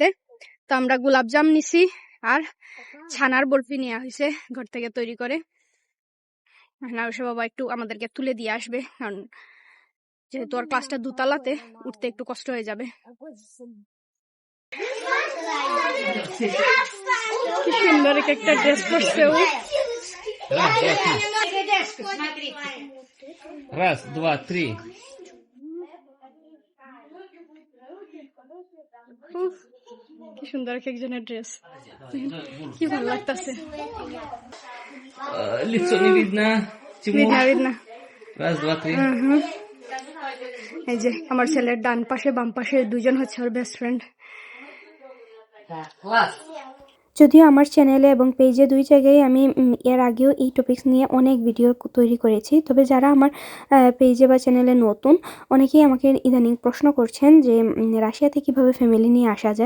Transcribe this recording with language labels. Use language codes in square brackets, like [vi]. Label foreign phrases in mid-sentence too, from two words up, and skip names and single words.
[bn] তো আমরা গোলাপজাম নিছি আর ছানার বরফি নেওয়া হয়েছে ঘর থেকে তৈরি করে। আরুষের বাবা একটু আমাদেরকে তুলে দিয়ে আসবে, কারণ যেহেতু আর ক্লাসটা 2 তলাতে, উঠতে একটু কষ্ট হয়ে যাবে। কি সুন্দর একটা ড্রেস পরছে ও। [ru] Раз, два, три. [bn] কি সুন্দর একজনের ড্রেস, কি ভালো লাগতেছে। [ru] Лицо не видно. видно. Раз, два, три. [bn] এই যে আমার ছেলের ডান পাশে বাম পাশে 2 জন হচ্ছে ওর [en] best friend. [bn] যদিও আমার চ্যানেলে এবং পেজে 2 জায়গায় আমি এর আগেও এই টপিকস নিয়ে অনেক ভিডিও তৈরি করেছি, তবে যারা আমার পেজে বা চ্যানেলে নতুন, অনেকেই আমাকে ইদানিং প্রশ্ন করছেন যে রাশিয়াতে কিভাবে ফ্যামিলি নিয়ে আসা যায়।